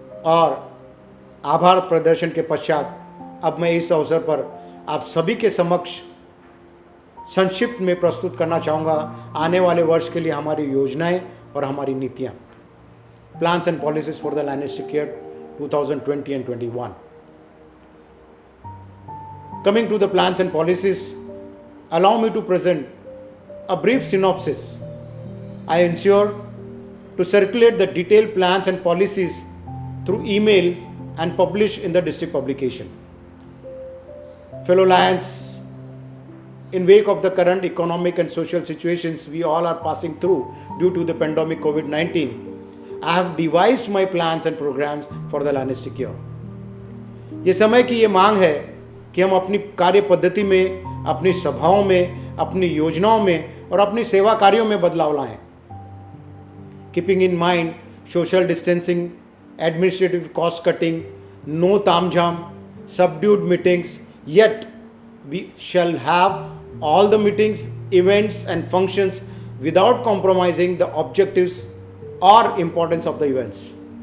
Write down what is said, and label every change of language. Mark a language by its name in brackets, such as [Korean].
[Hindi] और आभार प्रदर्शन के पश्चात अब मैं इस अवसर पर आप सभी के समक्ष संक्षिप्त में प्रस्तुत करना चाहूँगा आने वाले वर्ष के लिए हमारी योजनाएं और हमारी नीतियाँ, [English] Plans and policies for the lionistic year 2020 and 21. Coming to the plans and policies, allow me to present a brief synopsis. I ensure to circulate the detailed plans and policies through email and publish in the district publication. Fellow Lions, in wake of the current economic and social situations we all are passing through due to the pandemic COVID-19, I have devised my plans and programs for the Lianistic year. [Hindi] ये समय की ये मांग है कि हम अपनी कार्य पद्धति में, अपनी सभाओं में, अपनी योजनाओं में और अपनी सेवा कार्यों में बदलाव लाएं. [English] Keeping in mind social distancing, administrative cost cutting, no तामझाम, subdued meetings, yet we shall have all the meetings, events and functions without compromising the objectives or importance of the events.